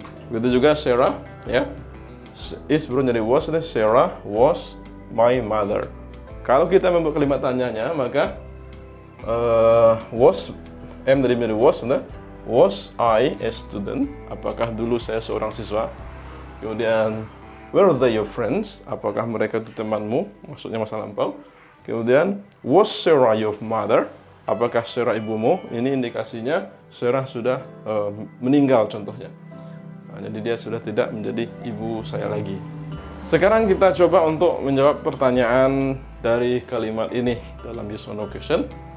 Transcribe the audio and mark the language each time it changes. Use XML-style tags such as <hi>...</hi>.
<id>Begitu juga Sarah, ya. Is berubah menjadi was,</id> <en>Sarah was my mother.</en> <id>Kalau kita membuat kalimat tanyanya, maka was, am tadi menjadi was, benar?</id> <en>Was I a student?</en> <id>Apakah dulu saya seorang siswa?</id> <en>Kemudian, were they your friends?</en> <id>Apakah mereka itu temanmu? Maksudnya masa lampau.</id> <en>Kemudian, was Sarah your mother?</en> <id>Apakah Sarah ibumu? Ini indikasinya Sarah sudah meninggal contohnya. Nah, jadi dia sudah tidak menjadi ibu saya lagi. Sekarang kita coba untuk menjawab pertanyaan dari kalimat ini dalam</id> <en>yes or no question.</en>